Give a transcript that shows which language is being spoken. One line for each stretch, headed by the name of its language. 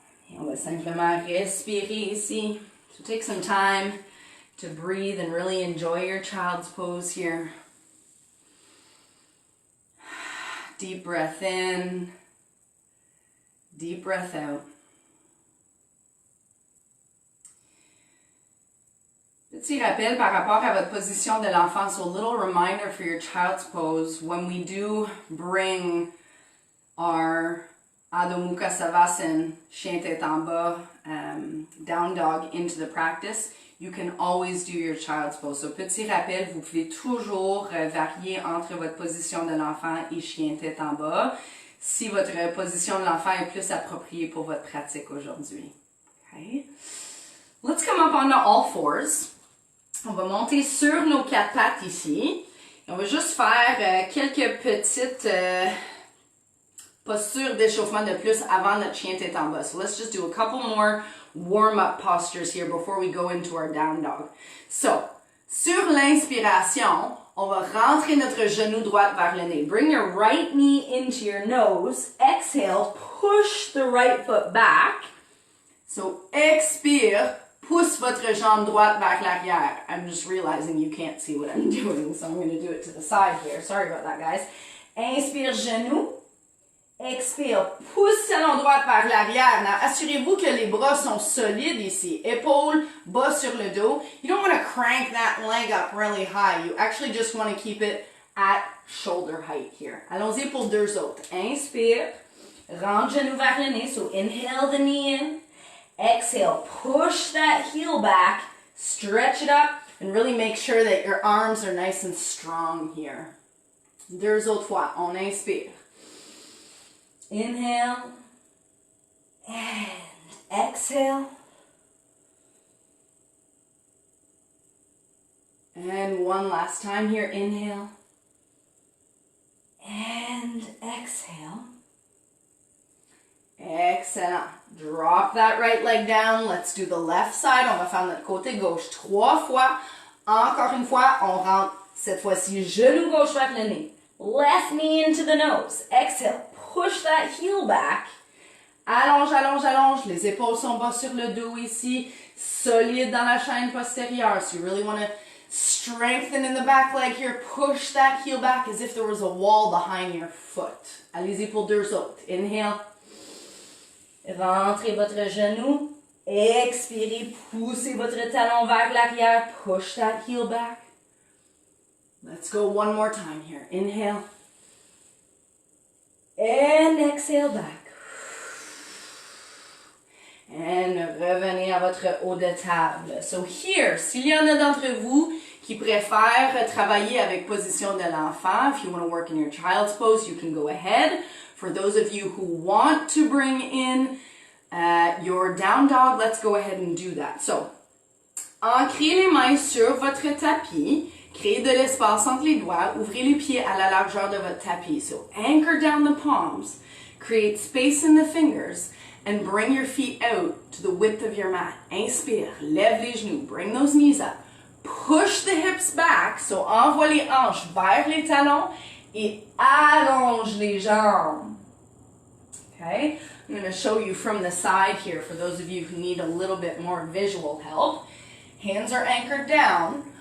French: Et on va simplement respirer ici.
English: So take some time to breathe and really enjoy your child's pose here. Deep breath in, deep breath out.
French: Petit rappel par rapport à votre position de l'enfant.
English: So a little reminder for your child's pose. When we do bring our Adho Mukha Savasana,
French: chien tête en bas,
English: down dog into the practice, you can always do your child's pose.
French: So, petit rappel, vous pouvez toujours varier entre votre position de l'enfant et chien tête en bas si votre position de l'enfant est plus appropriée pour votre pratique aujourd'hui.
English: Okay. Let's come up onto all fours.
French: On va monter sur nos quatre pattes ici. Et on va juste faire quelques petites postures d'échauffement de plus avant notre chien tête en bas.
English: So let's just do a couple more warm-up postures here before we go into our down dog.
French: So, sur l'inspiration, on va rentrer notre genou droit vers le nez.
English: Bring your right knee into your nose. Exhale, push the right foot back.
French: So, expire, pousse votre jambe droite vers l'arrière.
English: I'm just realizing you can't see what I'm doing, so I'm going to do it to the side here. Sorry about that, guys.
French: Inspire, genou. Expire, pousse talon droit vers l'arrière. Now, assurez-vous que les bras sont solides ici. Épaules, bas sur le dos.
English: You don't want to crank that leg up really high. You actually just want to keep it at shoulder height here.
French: Allons-y pour deux autres. Inspire, rentre genou vers le nez.
English: So, inhale the knee in. Exhale, push that heel back. Stretch it up and really make sure that your arms are nice and strong here.
French: Deux autres fois. On inspire.
English: Inhale and exhale. And one last time here. Inhale and exhale. Excellent. Drop that right leg down. Let's do the left side.
French: On va faire notre côté gauche 3 fois. Encore une fois, on rentre cette fois-ci genou gauche vers le nez.
English: Left knee into the nose. Exhale. Push that heel back.
French: Allonge, allonge, allonge. Les épaules sont bas sur le dos ici. Solide dans la chaîne postérieure.
English: So you really want to strengthen in the back leg here. Push that heel back as if there was a wall behind your foot.
French: Allez-y pour deux autres.
English: Inhale.
French: Rentrez votre genou. Expirez. Poussez votre talon vers l'arrière.
English: Push that heel back. Let's go one more time here. Inhale. And exhale back.
French: And revenez à votre haut de table.
English: So here,
French: s'il y en a d'entre vous qui préfèrent travailler avec position de l'enfant,
English: if you want to work in your child's pose, you can go ahead. For those of you who want to bring in your down dog, let's go ahead and do that.
French: So, ancrez les mains sur votre tapis, créez de l'espace entre les doigts, ouvrez les pieds à la largeur de votre tapis.
English: So, anchor down the palms, create space in the fingers, and bring your feet out to the width of your mat.
French: Inspire, lève les genoux,
English: bring those knees up. Push the hips back,
French: so envoie les hanches vers les talons et allonge les jambes.
English: Okay, I'm going to show you from the side here for those of you who need a little bit more visual help. Hands are anchored down.